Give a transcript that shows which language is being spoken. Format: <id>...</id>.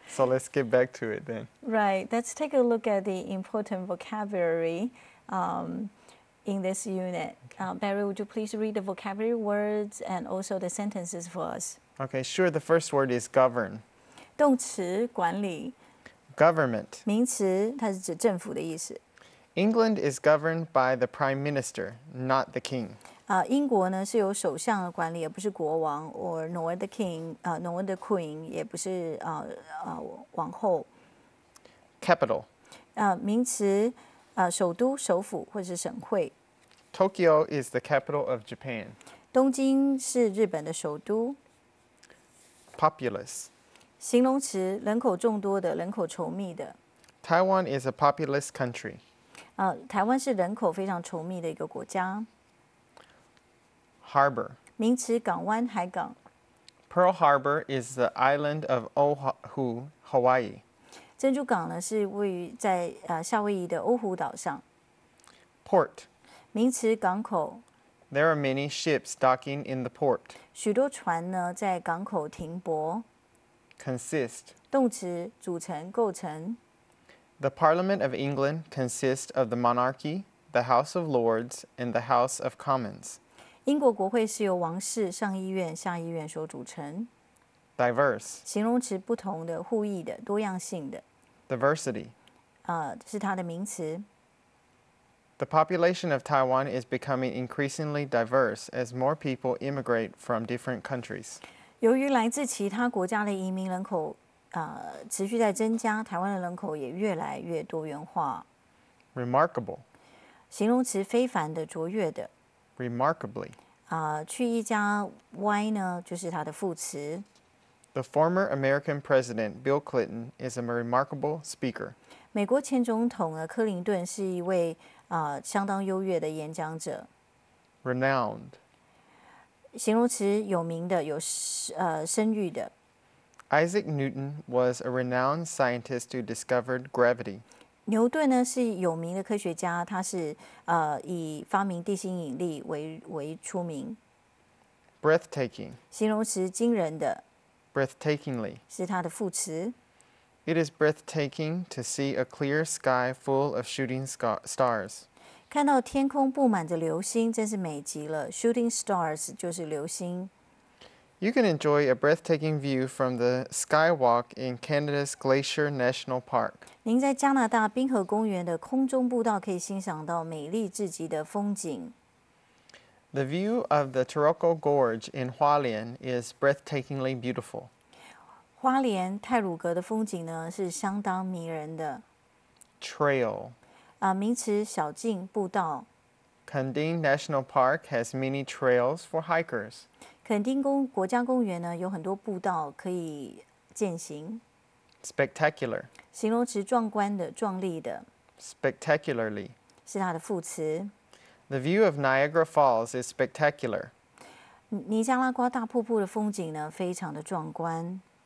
<en>So let's get back to it then. Right. Let's take a look at the important vocabulary in this unit. Barry, would you please read the vocabulary words and also the sentences for us? Okay, sure. The first word is govern.</en> <zh>动词管理，</zh> <en>Government.</en> <zh>名词它是指政府的意思。</zh> <en>England is governed by the Prime Minister, not the King.</en> <zh>英国呢是由首相的管理，而不是国王，</zh> <en>or nor the king，nor the queen，</en> <zh>也不是王后。</zh> <en>Capital.</en> <zh>名词首都、首府或是省会。</zh> <en>Tokyo is the capital of Japan.</en> <zh>东京是日本的首都。</zh> <en>Populous.</en> <zh>形容词人口众多的，人口稠密的。</zh> <en>Taiwan is a populous country.</en> <zh>台湾是人口非常稠密的一个国家。</zh> <en>Harbor.</en> <zh>名词港湾、海港。</zh> <en>Pearl Harbor is the island of Oahu, Hawaii.</en> <zh>珍珠港呢是位于在夏威夷的欧胡岛上。</zh> <en>Port.</en> <zh>名词港口。</zh> <en>There are many ships docking in the port.</en> <zh>许多船呢在港口停泊。</zh> <en>Consist.</en> <zh>动词组成、构成。</zh> <en>The Parliament of England consists of the monarchy, the House of Lords, and the House of Commons.</en> <zh>英国国会是由王室、上议院、下议院所组成。</zh> <en>Diverse.</en> <zh>形容词不同的、互异的、多样性的。</zh> <en>Diversity.</en> <zh>是它的名词。</zh> <en>The population of Taiwan is becoming increasingly diverse as more people immigrate from different countries.</en> <zh>由于来自其他国家的移民人口持续在增加，台湾的人口也越来越多元化。</zh> <en>Remarkable.</en> <zh>形容词非凡的、卓越的。</zh> <en>Remarkably.</en> <zh>去一加 y 呢，就是它的副词。</zh> <en>The former American president, Bill Clinton, is a remarkable speaker.</en> <zh>美国前总统克林顿是一位相当优越的演讲者。</zh> <en>Renowned.</en> <zh>形容词有名的、有声誉的。</zh> <en>Isaac Newton was a renowned scientist who discovered gravity.</en> <zh>牛顿呢是有名的科学家，他是以发明地心引力为出名。</zh> <en>Breathtaking.</en> <zh>形容词惊人的。</zh> <en>Breathtakingly.</en> <zh>是它的副词。</zh> <en>It is breathtaking to see a clear sky full of shooting stars.</en> <zh>看到天空布满着流星，真是美极了。 Shooting stars 就是流星。</zh> <en>You can enjoy a breathtaking view from the skywalk in Canada's Glacier National Park.</en> <zh>您在加拿大冰河公园的空中步道可以欣赏到美丽至极的风景。</zh> <en>The view of the Taroko Gorge in Hualien is breathtakingly beautiful.</en> <zh>花莲太鲁阁的风景呢是相当迷人的。</zh> <en>Trail.</en> <zh>名词小径、步道。</zh> <en>Kending National Park has many trails for hikers.</en> <zh>垦丁国家公园呢有很多步道可以健行。</zh> <en>Spectacular.</en> <zh>形容词壮观的、壮丽的。</zh> <en>Spectacularly.</en> <zh>是它的副词。</zh> <en>The view of Niagara Falls is spectacular.</en> <zh>尼加拉瓜大瀑布的风景呢非常的壮观。</zh>